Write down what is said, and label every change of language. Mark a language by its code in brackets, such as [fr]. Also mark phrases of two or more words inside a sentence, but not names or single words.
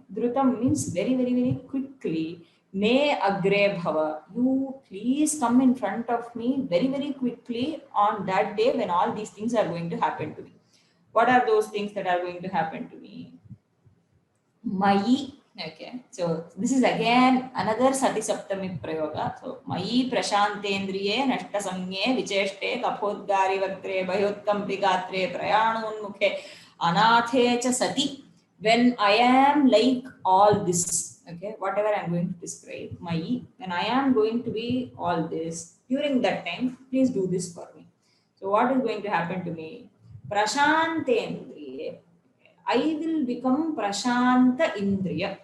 [en] Drutam means very, very, very quickly. [sa] Me agre bhava, [en] you please come in front of me very, very quickly on that day when all these things are going to happen to me. What are those things that are going to happen to me? Mayi. Okay, so this is again another [sa] Sati Saptami Prayoga. So Mayi Prashantendriye Nashta Samye Vicheshte Kaphodgari Vaktre Bhayotkampi Gatre Prayanunmukhe Anathe Cha Sati. [en] When I am like all this, okay, whatever I am going to describe, Mayi, when I am going to be all this, during that time, please do this for me. So what is going to happen to me? Prashantendriye. I will become [sa] Prashanta Indriya.